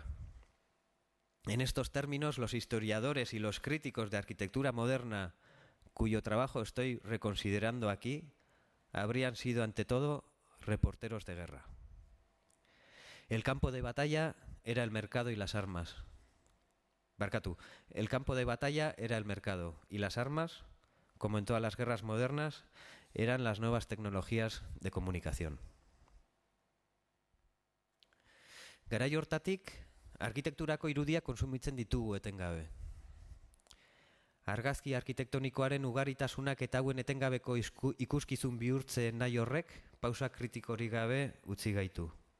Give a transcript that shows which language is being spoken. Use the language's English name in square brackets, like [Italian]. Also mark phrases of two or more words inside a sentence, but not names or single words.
[Spanish] En estos términos, los historiadores y los críticos de arquitectura moderna, cuyo trabajo estoy reconsiderando aquí, habrían sido ante todo reporteros de guerra. El campo de batalla era el mercado y las armas. El campo de batalla era el mercado y las armas, como en todas las guerras modernas, eran las nuevas tecnologías de comunicación. [Basque] Garai hortatik, arkitekturako irudia kontsumitzen ditugu etengabe. Argazki arkitektonikoaren ugaritasunak eta hauen etengabeko ikuskizun bihurtzen nahi horrek, pausa kritikorik gabe utzi gaitu.